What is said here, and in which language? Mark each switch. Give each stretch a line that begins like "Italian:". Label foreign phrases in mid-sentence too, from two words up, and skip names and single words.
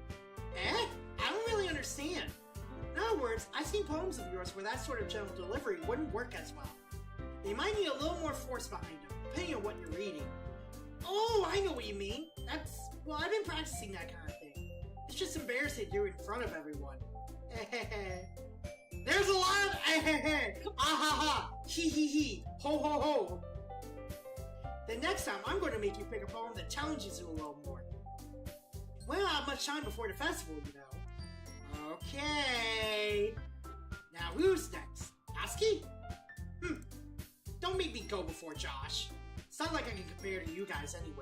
English: I don't really understand. In other words, I've seen poems of yours where that sort of gentle delivery wouldn't work as well. They might need a little more force behind them, depending on what you're reading. Oh, I know what you mean. Well, I've been practicing that kind of thing. It's just embarrassing to do it in front of everyone. There's a lot of ah ha ha, he he, ho ho ho. Then next time, I'm going to make you pick a poem that challenges you a little more. We don't have much time before the festival, you know. Okay. Now who's next? Aski? Don't make me go before Josh. It's not like I can compare to you guys anyway.